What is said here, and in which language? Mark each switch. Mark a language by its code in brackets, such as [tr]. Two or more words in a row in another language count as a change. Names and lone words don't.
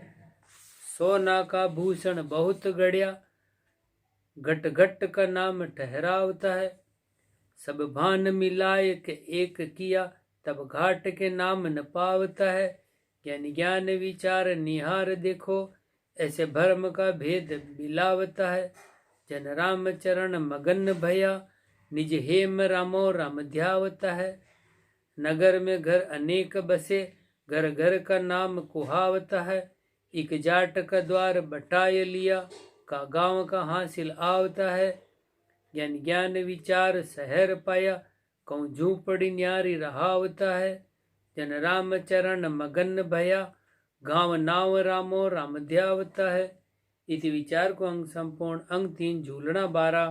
[hi] सोना का भूषण बहुत गढ़िया घट घट का नाम ठहरावता है। सब भान मिलाय के एक किया तब घाट के नाम न पावता है। ज्ञान ज्ञान विचार निहार देखो ऐसे भरम का भेद बिलावता है। जन राम चरण मगन भया निज हेम रामो राम ध्यावता है। नगर में घर अनेक बसे घर घर का नाम कुहावता है। एक जाट का द्वार बटाय लिया का गांव का हासिल आवता है। ज्ञान ज्ञान विचार शहर पाया कौ झूपड़ी न्यारी रहावता है। जन राम चरण मगन भया गांव नाव रामो राम ध्यावता है। इति विचार को अंग संपूर्ण अंग 3 झूलना 12।